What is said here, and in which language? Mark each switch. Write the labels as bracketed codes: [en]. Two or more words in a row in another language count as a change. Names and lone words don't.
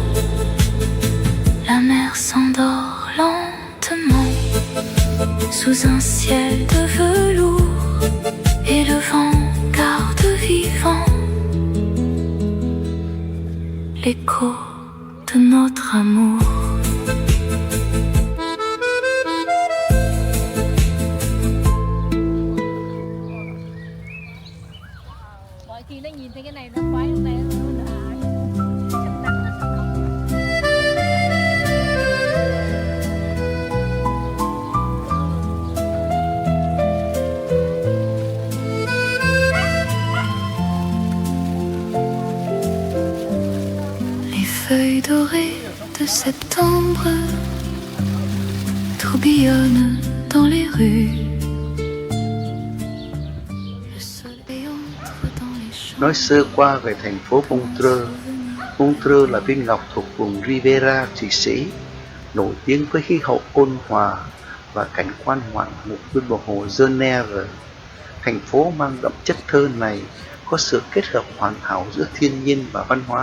[fr] La mer s'endort lentement sous un ciel de velours, et le vent garde vivant l'écho de notre amour. [vi] Mọi khi nó nhìn thấy cái này nó khoái lúc này nó chắc chắn nó không. [fr] Les feuilles dorées de septembre tourbillonnent dans les rues. [vi] Nói sơ qua về thành phố Montreux. Montreux là viên ngọc thuộc vùng Riviera, Thụy Sĩ, nổi tiếng với khí hậu ôn hòa và cảnh quan ngoạn mục bên bờ hồ Genève. Thành phố mang đậm chất thơ này có sự kết hợp hoàn hảo giữa thiên nhiên và văn hóa.